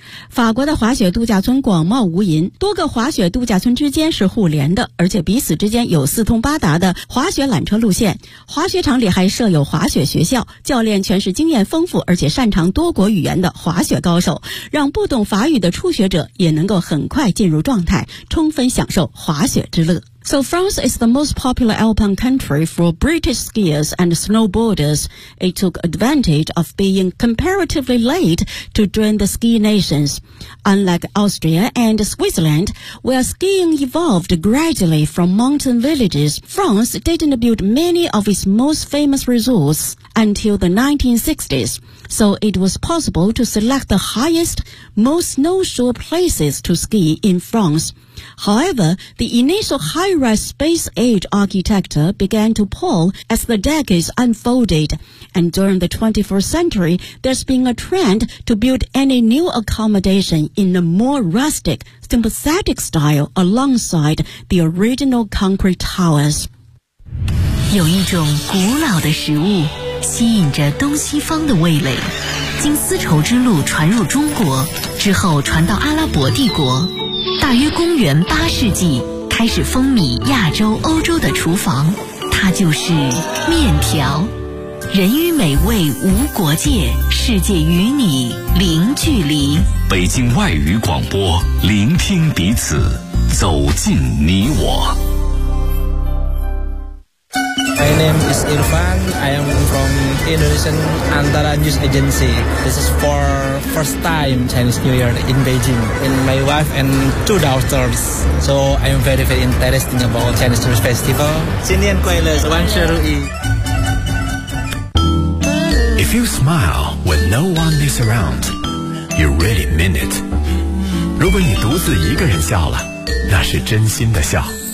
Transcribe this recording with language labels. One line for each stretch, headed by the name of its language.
Chinese: 法国的滑雪度假村广袤无垠，多个滑雪度假村之间是互联的，而且彼此之间有四通八达的滑雪缆车路线。滑雪场里还设有滑雪学校，教练全是经验丰富而且擅长多国语言的滑雪高手，让不懂法语的初学者也能够很快进入状态，充分享受滑雪之乐。
English: So France is the most popular alpine country for British skiers and snowboarders. It took advantage of being comparatively late to join the ski nations. Unlike Austria and Switzerland, where skiing evolved gradually from mountain villages, France didn't build many of its most famous resorts until the 1960s. So it was possible to select the highest, most snowshore places to ski in France. However, the initial high-rise space age architecture began to pall as the decades unfolded, and during the 21st century, there's been a trend to build any new accommodation in a more rustic, sympathetic style alongside the original concrete towers.
Chinese: 有一种古老的食物吸引着东西方的味蕾，经丝绸之路传入中国，之后传到阿拉伯帝国。大约公元八世纪开始风靡亚洲欧洲的厨房，它就是面条。人与美味无国界，世界与你零距离。北京外语广播，聆听彼此，走进你我。
English: My name is Irfan. I am from Indonesian Antara News Agency. This is for first time Chinese New Year in Beijing. And my wife and two daughters. So I am very, very interested about Chinese New Year Festival.
Chinese: 新年快乐，万事如意。
English: If you smile when no one is around, you really mean it.
Chinese: 如果你独自一个人笑了，那是真心的笑。